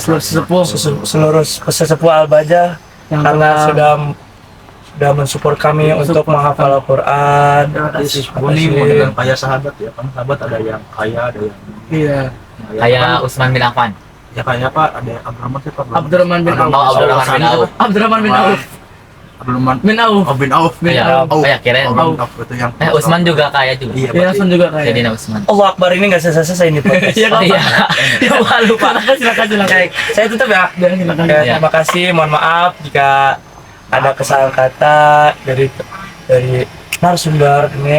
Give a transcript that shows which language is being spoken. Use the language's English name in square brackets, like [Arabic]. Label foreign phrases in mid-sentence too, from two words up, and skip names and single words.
[Indonesian] seluruh sesepuh Al-Bahjah yang karena telah sudah mensupport kami untuk menghafal Al-Quran. Terima kasih. Ini model kayak sahabat ya, kan sahabat ada yang kaya, ada yang Iya. Kayak Usman bin Affan. ya kayak apa? Ada yang Abdurrahman sih, Pak. Abdurrahman bin Auf. Oh, Abdurrahman bin Auf. Abdurrahman bin Auf. Abdurrahman Bin Auf. Oh, bin Auf. Bin Iya, Auf. kayak kirain. Oh, bin Auf itu yang Usman juga kaya juga. Iya, Iya, langsung juga kayak. Jadi Usman. [Arabic] الله أكبر, [Indonesian] ini nggak selesai ini podcast. Iya, Oh, iya. Ya, lupa. Silakan. Oke, saya tutup ya. Ya, silakan. Ya, Iya. terima kasih, mohon maaf jika ada kesalahan kata dari narasumber ini.